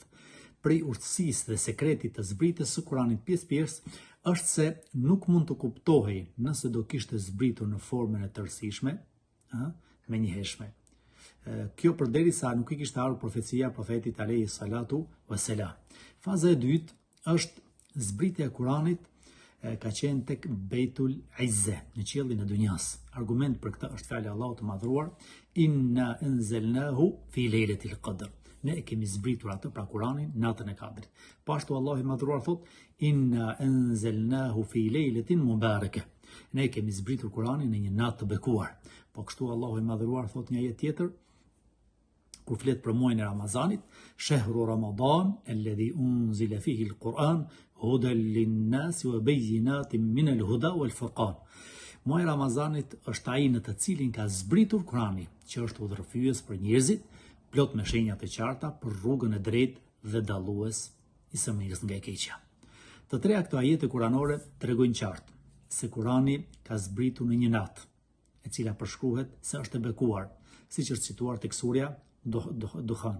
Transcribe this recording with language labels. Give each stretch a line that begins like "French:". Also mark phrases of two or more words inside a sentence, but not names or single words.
Albanian: Prej urtësisë dhe sekretit të zbritjes së Kuranit pjesë është se nuk mund të kuptohej nëse do kishte zbritur në formën e tërësishme, me njëhershme. Kjo përderisa nuk i kishte ardhur profecia profetit
Arabic: عليه الصلاة والسلام.
Albanian: Faza e dytë është zbritja e Kuranit ka qenë tek Beitul Izze, në qiellin e dunjas. Argument për këtë është fjala e Allahut të madhruar,
Arabic: إنا أنزلناه في ليلة القدر.
Albanian: Ne e kemi zbritur atë pra Kuranin natën e Kadrit. Po ashtu Allahu i madhruar thot,
Arabic: إنا أنزلناه في ليلة مباركة.
Albanian: Ne e kemi zbritur Kuranin në një natë të bekuar. Po kështu Allahu i madhruar thot një ajet tjetër, kur flet për muajin e Ramazanit,
Arabic: شهر رمضان الذي أنزل فيه القرآن هدى للناس وبينات من الهدى والفرقان.
Albanian: Muaji i Ramazanit është ai në të cilin ka zbritur Kurani, që është udhërfyes për njerëzit, plot me shenja të qarta për rrugën e drejtë dhe dallues i së mirës nga e keqja. Të treja këto ajete kuranore tregojnë qartë se Kurani ka zbritur në një natë, e cila përshkruhet se është e bekuar, siç është cituar tek surja Duhan.